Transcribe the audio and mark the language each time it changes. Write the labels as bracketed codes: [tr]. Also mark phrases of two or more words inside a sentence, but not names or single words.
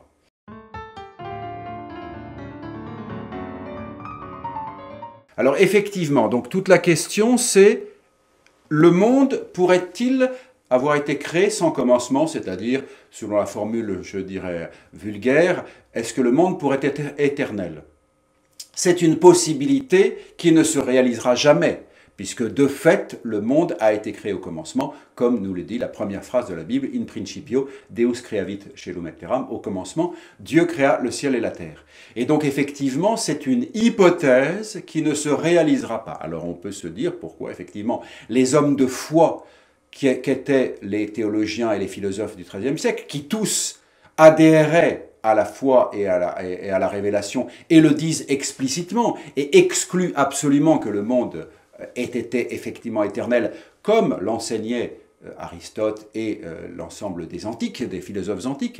[fr] » Alors effectivement, donc toute la question c'est, le monde pourrait-il avoir été créé sans commencement, c'est-à-dire, selon la formule, je dirais, vulgaire, est-ce que le monde pourrait être éternel? C'est une possibilité qui ne se réalisera jamais, puisque de fait, le monde a été créé au commencement, comme nous le dit la première phrase de la Bible, [la] in principio, Deus creavit caelum et terram, [fr] au commencement, Dieu créa le ciel et la terre. Et donc effectivement, c'est une hypothèse qui ne se réalisera pas. Alors on peut se dire pourquoi effectivement les hommes de foi qu'étaient les théologiens et les philosophes du XIIIe siècle, qui tous adhéraient à la foi et à la révélation, et le disent explicitement, et excluent absolument que le monde ait été effectivement éternel, comme l'enseignait Aristote et l'ensemble des antiques, des philosophes antiques.